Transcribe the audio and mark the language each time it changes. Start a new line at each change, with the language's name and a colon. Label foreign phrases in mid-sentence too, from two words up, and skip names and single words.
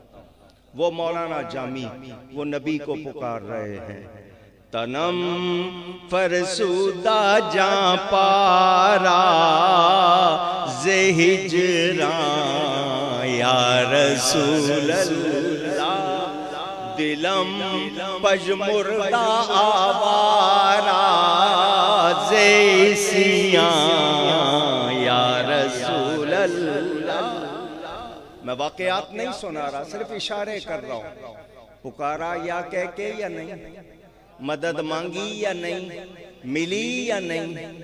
Urdu: وہ مولانا جامی وہ نبی کو پکار رہے ہیں.
Persian: تنم فرسودہ جاں پارا ز ہجراں
Arabic: یا رسول اللہ،
Persian: دلم پژمردہ آوارا ز سیاں
Arabic: یا رسول اللہ.
Urdu: میں واقعات نہیں سنا رہا، صرف اشارے کر رہا ہوں. پکارا یا کہہ کے یا نہیں؟ مدد مانگی یا نہیں؟ ملی یا نہیں؟